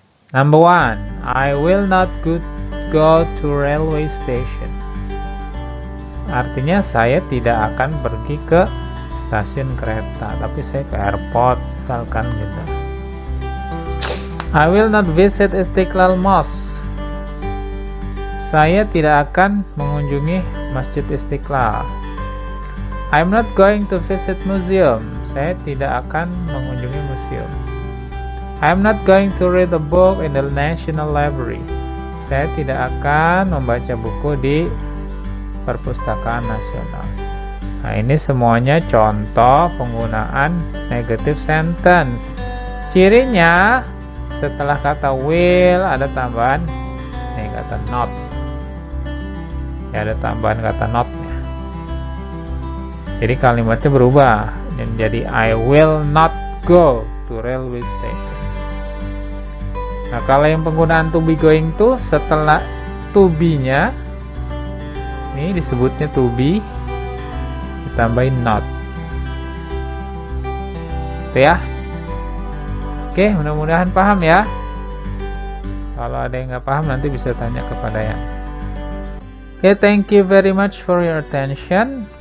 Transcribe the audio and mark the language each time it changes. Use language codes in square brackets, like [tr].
[en] Number 1, I will not go to railway station. [id] Artinya saya tidak akan pergi ke stasiun kereta, tapi saya ke airport, misalkan gitu. [en] I will not visit Istiqlal Mosque. [id] Saya tidak akan mengunjungi Masjid Istiqlal. [en] I'm not going to visit museum. [id] Saya tidak akan mengunjungi museum. [en] I'm not going to read a book in the National Library. [id] Saya tidak akan membaca buku di Perpustakaan Nasional. Nah, ini semuanya contoh penggunaan negative sentence. Cirinya setelah kata will ada tambahan kata not. Ya, ada tambahan kata not-nya. Jadi kalimatnya berubah menjadi [en] I will not go to railway station. [id] Nah, kalau yang penggunaan to be going to, setelah to be-nya ini disebutnya to be ditambahin not. Itu ya. Oke, mudah-mudahan paham ya. Kalau ada yang nggak paham nanti bisa tanya kepada yang. [en] Oke, thank you very much for your attention.